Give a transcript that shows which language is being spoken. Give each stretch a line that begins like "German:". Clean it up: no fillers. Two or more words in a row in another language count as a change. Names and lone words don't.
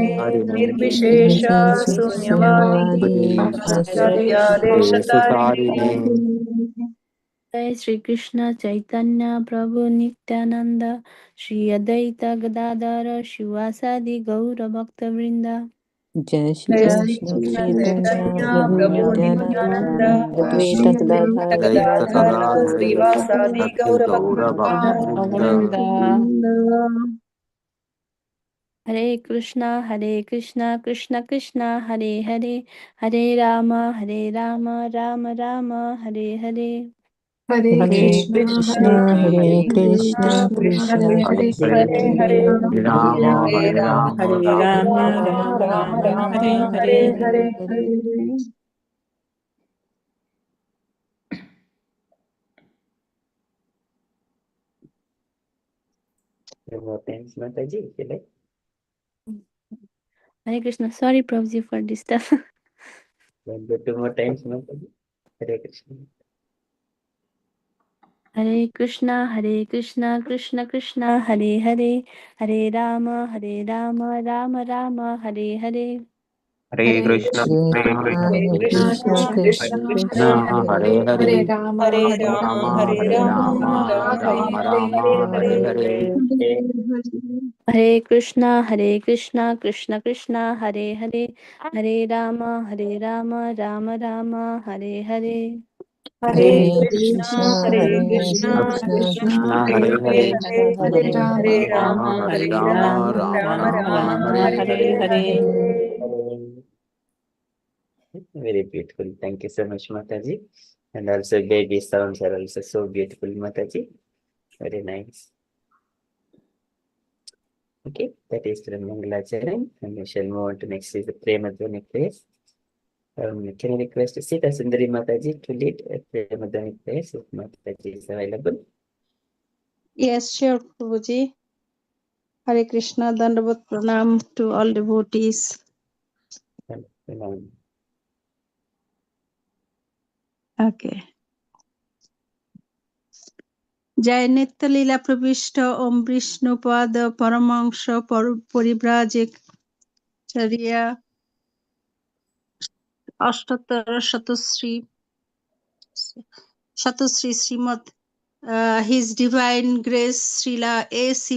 Sanskrit: प्रचारिणे निर्विशेष शून्यवादी पाश्चात्यादेशतारिणे जय श्री कृष्ण चैतन्य प्रभु नित्यानंद श्री अद्वैत गदाधर शिवासादि गौर भक्त वृंदा। जय श्री जय श्री कृष्ण कृष्ण चैतन्य चैतन्य प्रभु प्रभु नित्यानंद नित्यानंद अद्वैत श्री गदाधर अद्वैत गदाधर शिवासादि श्रीवासादि गौर भक्तवृंदा। भक्त। हरे कृष्णा कृष्ण कृष्णा हरे हरे हरे राम राम राम हरे हरे। हरे हरे कृष्णा कृष्ण कृष्ण हरे हरे कृष्ण हरे हरे Ram हरे Hare राम Ram हरे Ram राम राम राम राम राम राम हरे हरे हरे। हरे हरे।
English: More times, Mataji, if you like.
Sanskrit: हरे कृष्ण.
English: Sorry, Prabhuji, for disturb. One or two more times, Mataji.
Sanskrit: हरे कृष्ण. हरे कृष्ण कृष्ण कृष्ण हरे हरे हरे राम राम राम हरे हरे. Hare हरे Krishna, कृष्णा Hare हरे Krishna, कृष्णा कृष्ण कृष्ण कृष्ण कृष्ण कृष्ण Krishna, हरे Hare हरे Hare, राम हरे राम, हरे Hare राम Rama, हरे Rama हरे राम, हरे हरे. हरे कृष्ण कृष्ण कृष्ण हरे हरे हरे राम राम राम हरे हरे. हरे हरे कृष्णा कृष्ण कृष्णा Krishna, कृष्ण हरे Hare हरे Hare, कृष्ण हरे हरे राम हरे राम, हरे Hare हरे राम Rama, राम Rama राम राम Rama, राम Hare हरे हरे Hare. हरे। हरे।
English: Very beautiful. Thank you so much, Mataji. And also, baby sounds are also so beautiful, Mataji. Very nice. Okay, that is the Mangalacharan. And we shall move on to next is the Premadhvani praise. Can I request Sita Sundari Mataji to lead a Premadhvani praise if Mataji is available? Yes, sure, Prabhuji.
Sanskrit: हरे कृष्ण, दण्डवत् प्रणाम
English: to all devotees. Okay.
Sanskrit: जय नित्य लीला प्रविष्ट ॐ विष्णु पाद परमहंस परिव्राजक आचार्य अष्टोत्तर शतश्री श्रीमद्
English: His Divine Grace
Sanskrit: Srila A.C.